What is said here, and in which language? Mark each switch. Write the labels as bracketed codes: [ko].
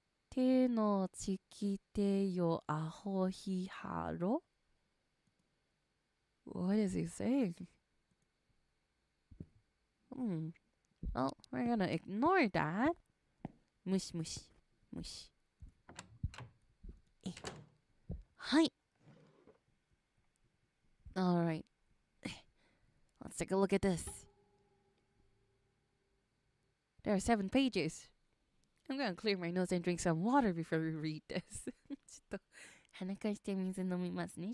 [en] 手のちきてよアホヒハロ What is he saying? Well, we're gonna ignore that. Mush, mush, mush. Hi. Alright. Let's take a look at this. There are 7 pages. I'm gonna clear my nose and drink some water before we read this. [ja] ちょっと鼻かして水飲みますね。